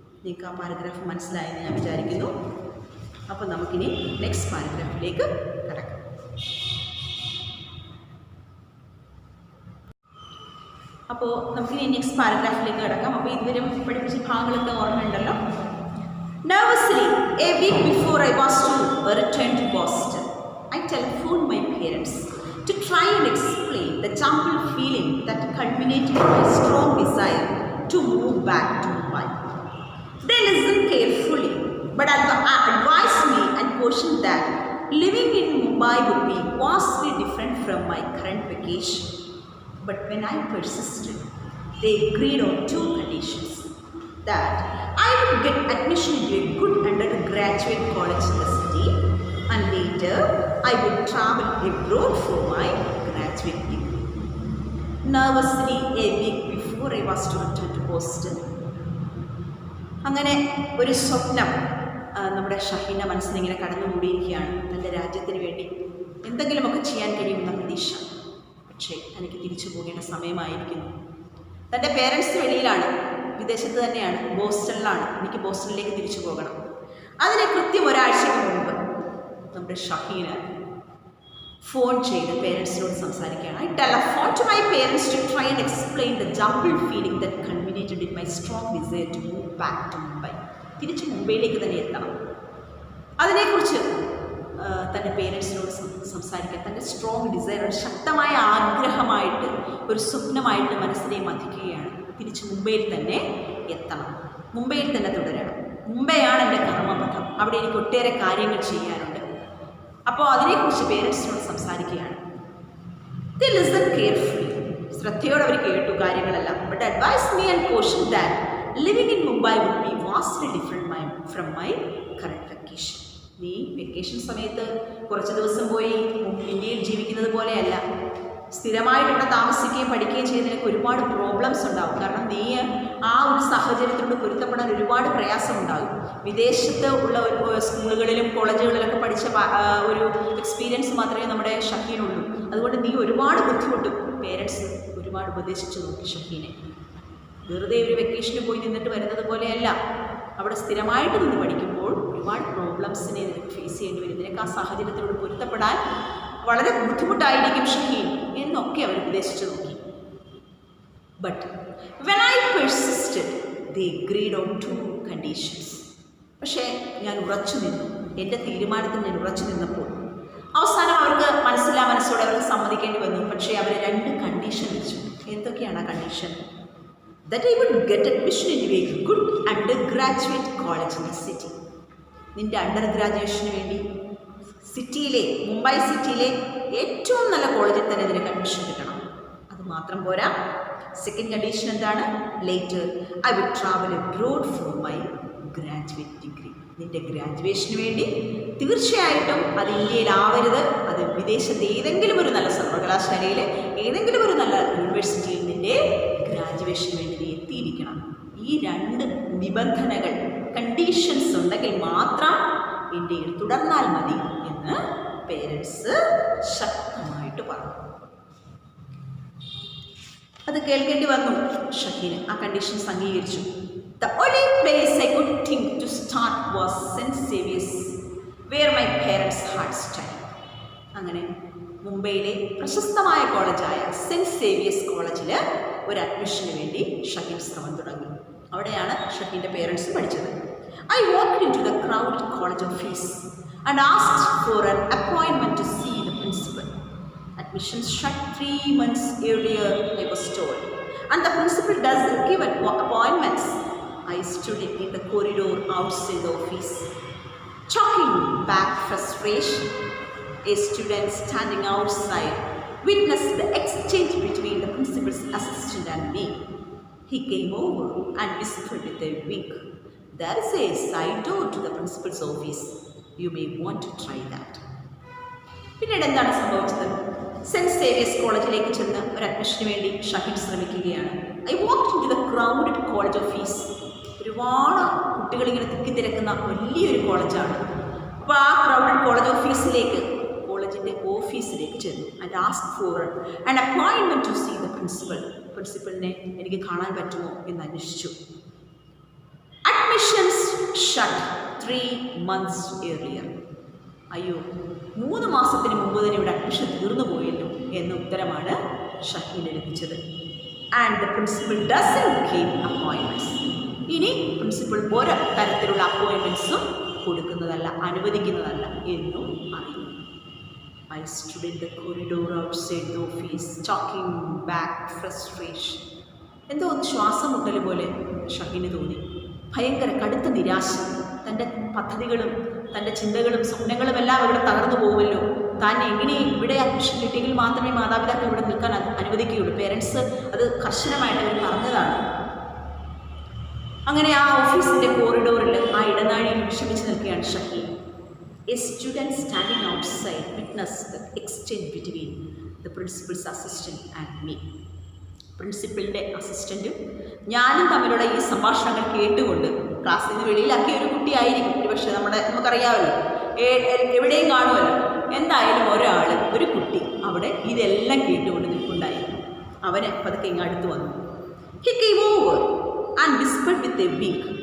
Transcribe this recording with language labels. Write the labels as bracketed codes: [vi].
[ml] നിങ്ങൾക്ക് ആ പാരഗ്രാഫ് മനസ്സിലായെന്ന് ഞാൻ വിചാരിക്കുന്നു. അപ്പോൾ നമുക്കിനി നെക്സ്റ്റ് പാരഗ്രാഫിലേക്ക് കടക്കാം. അപ്പോൾ നമുക്കിനി നെക്സ്റ്റ് പാരഗ്രാഫിലേക്ക് കിടക്കാം. അപ്പോൾ ഇതുവരെ പഠിപ്പിച്ച ഭാഗങ്ങളൊക്കെ ഓർമ്മയുണ്ടല്ലോ. [en] Nervously, a week before I was to return to Boston, I telephoned my parents to try and explain the jumbled feeling that culminated in my strong desire to move back to Mumbai. They listened carefully, but advised me and cautioned that living in Mumbai would be vastly different from my current vacation. But when I persisted, they agreed on two conditions: that I would get admission into a good undergraduate college in the city, and later I would travel abroad for my graduate degree. Nervously, a week before I was to return to Boston. [ml] അങ്ങനെ ഒരു സ്വപ്നം നമ്മുടെ ഷഹീൻ്റെ മനസ്സിലിങ്ങനെ കടന്നുകൂടിയിരിക്കുകയാണ്. തൻ്റെ രാജ്യത്തിന് വേണ്ടി എന്തെങ്കിലുമൊക്കെ ചെയ്യാൻ കഴിയുമെന്ന പ്രതീക്ഷ. പക്ഷേ തനിക്ക് തിരിച്ചു പോകേണ്ട സമയമായിരിക്കുന്നു. തൻ്റെ പേരൻസ് വെളിയിലാണ്, വിദേശത്ത് തന്നെയാണ്, ബോസ്റ്റണിലാണ്. എനിക്ക് ബോസ്റ്റണിലേക്ക് തിരിച്ചു പോകണം. അതിന് കൃത്യം ഒരാഴ്ചയ്ക്ക് മുൻപ് നമ്മുടെ ഷഹീന് ഫോൺ ചെയ്ത് പേരൻസിനോട് സംസാരിക്കുകയാണ്. [en] I telephone to my parents to try and explain the jumbled feeling that culminated in my strong desire to move back to Mumbai. [ml] തിരിച്ച് മുംബൈയിലേക്ക് തന്നെ എത്തണം. അതിനെക്കുറിച്ച് തൻ്റെ പേരൻസിനോട് സംസാരിക്കാൻ, തൻ്റെ സ്ട്രോങ് ഡിസയർ, ഒരു ശക്തമായ ആഗ്രഹമായിട്ട്, ഒരു സ്വപ്നമായിട്ട് മനസ്സിനെ മതിക്കുകയാണ്. തിരിച്ച് മുംബൈയിൽ തന്നെ എത്തണം, മുംബൈയിൽ തന്നെ തുടരണം, മുംബൈയാണ് എൻ്റെ കർമ്മ അവിടെ എനിക്ക് ഒട്ടേറെ കാര്യങ്ങൾ ചെയ്യാനുണ്ട്. അപ്പോൾ അതിനെക്കുറിച്ച് പേരൻസിനോട് സംസാരിക്കുകയാണ്. [en] They listen carefully. [ml] ശ്രദ്ധയോടെ അവർ കേട്ടു കാര്യങ്ങളെല്ലാം. [en] But advised me and cautioned that living in Mumbai would be vastly different from my current vacation. [ml] നീ വെക്കേഷൻ സമയത്ത് കുറച്ച് ദിവസം പോയി ഇന്ത്യയിൽ ജീവിക്കുന്നത് പോലെയല്ല. സ്ഥിരമായിട്ട് ഇവിടെ താമസിക്കുകയും പഠിക്കുകയും ചെയ്യുന്നതിനൊക്കെ ഒരുപാട് പ്രോബ്ലംസ് ഉണ്ടാകും. കാരണം നീ ആ ഒരു സാഹചര്യത്തിലൂടെ പൊരുത്തപ്പെടാൻ ഒരുപാട് പ്രയാസമുണ്ടാകും. വിദേശത്ത് ഉള്ള സ്കൂളുകളിലും കോളേജുകളിലൊക്കെ പഠിച്ച ഒരു എക്സ്പീരിയൻസ് മാത്രമേ നമ്മുടെ ഷഹീനുള്ളൂ. അതുകൊണ്ട് നീ ഒരുപാട് ബുദ്ധിമുട്ടും. പേരൻസ് ഒരുപാട് ഉപദേശിച്ചു നോക്കി ഷഹീനെ. വെറുതെ ഒരു വെക്കേഷന് പോയി നിന്നിട്ട് വരുന്നത് പോലെയല്ല. അവിടെ സ്ഥിരമായിട്ട് നിന്ന് പഠിക്കുമ്പോൾ ഒരുപാട് പ്രോബ്ലംസിനെ നിനക്ക് ഫേസ് ചെയ്യേണ്ടി വരും. നിനക്ക് ആ സാഹചര്യത്തിലൂടെ പൊരുത്തപ്പെടാൻ വളരെ ബുദ്ധിമുട്ടായിരിക്കും ഷഹീൻ എന്നൊക്കെ അവർ ഉപദേശിച്ചു നോക്കി. [en] But when I persisted they agreed on 2 conditions. [ml] പക്ഷേ ഞാൻ ഉറച്ചു നിന്നു. എൻ്റെ തീരുമാനത്തിൽ ഞാൻ ഉറച്ചു നിന്നപ്പോൾ അവസാനം അവർക്ക് മനസ്സോടെ അവർക്ക് സമ്മതിക്കേണ്ടി വന്നു. പക്ഷേ അവർ 2 കണ്ടീഷൻ വെച്ചു. എന്തൊക്കെയാണ് ആ condition? That I would get admission into a good undergraduate college in the city. നിൻ്റെ അണ്ടർ ഗ്രാജുവേഷന് വേണ്ടി സിറ്റിയിലെ, മുംബൈ സിറ്റിയിലെ ഏറ്റവും നല്ല കോളേജിൽ തന്നെ നിനക്ക് അഡ്മിഷൻ കിട്ടണം. അത് മാത്രം പോരാ. സെക്കൻഡ് കണ്ടീഷൻ എന്താണ്? [en] Later I would travel abroad for my graduate degree. [ml] നിൻ്റെ ഗ്രാജുവേഷന് വേണ്ടി തീർച്ചയായിട്ടും അത് ഇന്ത്യയിലാവരുത്. അത് വിദേശത്ത് ഏതെങ്കിലും ഒരു നല്ല സർവകലാശാലയിൽ, ഏതെങ്കിലും ഒരു നല്ല യൂണിവേഴ്സിറ്റിയിൽ നിൻ്റെ ഗ്രാജുവേഷന് വേണ്ടി നീ എത്തിയിരിക്കണം. ഈ 2 നിബന്ധനകൾ, കണ്ടീഷൻസ് ഉണ്ടെങ്കിൽ മാത്രം ഇന്ത്യയിൽ തുടർന്നാൽ മതി എന്ന് പേരൻസ് ശക്തമായിട്ട് പറഞ്ഞു. അത് കേൾക്കേണ്ടി വന്നു ഷഹീന്. ആ കണ്ടീഷൻസ് അംഗീകരിച്ചു. [en] The only place I could think to start was St. Xavier's, where my parents had studied. [ml] അങ്ങനെ മുംബൈയിലെ പ്രശസ്തമായ കോളേജായ സെൻറ്റ് സേവിയേഴ്സ് കോളേജിൽ ഒരു അഡ്മിഷന് വേണ്ടി ഷഹീൻ ശ്രമം തുടങ്ങി. അവിടെയാണ് ഷഹീൻ്റെ പേരൻസ് പഠിച്ചത്. [en] I walked into the crowded college office and asked for an appointment to see the principal. Admissions shut 3 months earlier, I was told, and the principal doesn't give appointments. I stood in the corridor outside the office, choking back frustration. A student standing outside witnessed the exchange between the principal's assistant and me. He came over and whispered with a wink, "There is a side door to the principal's office. You may want to try that." [ml] പിന്നീട് എന്താണ് സംഭവിച്ചത്? Cent Xavier's കോളേജിലേക്ക് ചെന്ന് ഒരു അഡ്മിഷന് വേണ്ടി ഷഹീൻ ശ്രമിക്കുകയാണ്. [en] I walked into the crowded college office. [ml] ഒരുപാട് കുട്ടികളിങ്ങനെ തിക്കിത്തിരക്കുന്ന വലിയൊരു കോളേജാണ്. അപ്പോൾ ആ ക്രൗഡഡ് കോളേജിൻ്റെ ഓഫീസിലേക്ക് ചെന്നു. [en] And ask for an appointment to see the principal. [ml] പ്രിൻസിപ്പലിനെ എനിക്ക് കാണാൻ പറ്റുമോ എന്ന് അന്വേഷിച്ചു. [en] Admissions shut 3 months earlier. [ml] അയ്യോ, 3 മാസത്തിന് മുമ്പ് തന്നെ ഇവിടെ അഡ്മിഷൻ തീർന്നു പോയല്ലോ എന്ന ഉത്തരമാണ് ഷഹീന് ലഭിച്ചത്. [en] And the principal doesn't give appointments. [ml] ഇനി പ്രിൻസിപ്പൽ ഒരു തരത്തിലുള്ള അപ്പോയിൻമെൻറ്റ്സും കൊടുക്കുന്നതല്ല, അനുവദിക്കുന്നതല്ല എന്നും അറിയുന്നു. [en] I stood in the corridor outside the office, choking back frustration. [ml] എന്തോ ഒന്ന് ശ്വാസം മുട്ടൽ പോലെ ഷഹീന് തോന്നി. ഭയങ്കര കടുത്ത നിരാശ. തൻ്റെ പദ്ധതികളും തൻ്റെ ചിന്തകളും സ്വപ്നങ്ങളും എല്ലാം ഇവിടെ തകർന്നു പോകുമല്ലോ. താൻ എങ്ങനെ ഇവിടെ അഡ്മിഷൻ കിട്ടിയെങ്കിൽ മാത്രമേ മാതാപിതാക്കൾ ഇവിടെ നിൽക്കാൻ അനുവദിക്കുകയുള്ളൂ. പേരൻസ് അത് കർശനമായിട്ട് അവർ പറഞ്ഞതാണ്. അങ്ങനെ ആ ഓഫീസിൻ്റെ കോറിഡോറിൽ, ആ ഇടനാഴിയിൽ വിഷമിച്ച് നിൽക്കുകയാണ് Shaheen. [en] A student standing outside witnessed the exchange between the principal's assistant and me. [ml] പ്രിൻസിപ്പലിൻ്റെ അസിസ്റ്റൻറ്റും ഞാനും തമ്മിലുള്ള ഈ സംഭാഷണങ്ങൾ കേട്ടുകൊണ്ട് ക്ലാസ്സിൽ നിന്ന് വെളിയിലാക്കിയ ഒരു കുട്ടിയായിരിക്കും പക്ഷേ നമുക്കറിയാമല്ലോ, എവിടെയും കാണുമല്ലോ. എന്തായാലും ഒരു കുട്ടി അവിടെ ഇതെല്ലാം കേട്ടുകൊണ്ട് നിൽക്കുന്നുണ്ടായിരുന്നു. അവന് പതുക്കെ ഇങ്ങ് അടുത്ത് വന്നു. [en] He came over and whispered with a wink.